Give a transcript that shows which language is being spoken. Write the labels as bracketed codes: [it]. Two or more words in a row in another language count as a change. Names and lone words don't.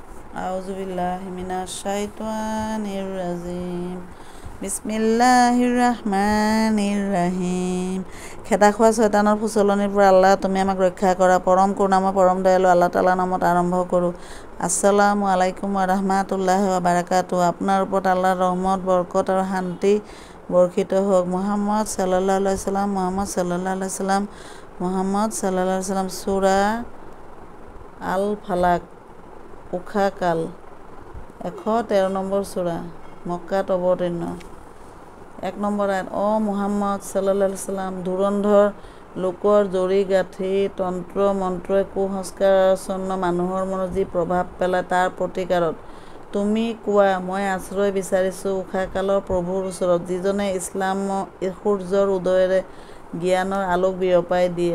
[ar] أعوذ بالله من الشيطان الرجيم. بسم الله الرحمن الرحيم. [as] খেদা খোৱা শয়তানৰ ফুচলনিৰ পৰা আল্লাহ তুমি আমাক ৰক্ষা কৰা। পৰম কৰুণাময় পৰম দয়ালু আল্লাহ তাআলাৰ নামত আৰম্ভ কৰোঁ। [ar] السلام عليكم ورحمة الله وبركاته. [as] আপোনাৰ ওপৰত আল্লাহৰ ৰহমত বৰকত আৰু শান্তি বৰ্ষিত হওক। [ar] محمد صلى الله عليه وسلم محمد صلى الله عليه وسلم محمد صلى الله عليه وسلم. [as] সূৰা আল ফালাক উষা কাল 113 নম্বৰ সূৰা মক্কাত অৱতীৰ্ণ। 1 নম্বৰ আয়াত। মুহাম্মদ [ar] صلى الله عليه وسلم [as] ধুৰন্ধৰ লোকৰ জৰি গাঁঠি তন্ত্ৰ মন্ত্ৰই কুসংস্কাৰাচ্ছন্ন মানুহৰ মনত যি প্ৰভাৱ পেলায় তাৰ প্ৰতিকাৰত তুমি কোৱা, মই আশ্ৰয় বিচাৰিছোঁ উষাকালৰ প্ৰভুৰ ওচৰত, যিজনে ইছলাম সূৰ্যৰ উদয়েৰে জ্ঞানৰ আলোক বিয়পাই দিয়ে।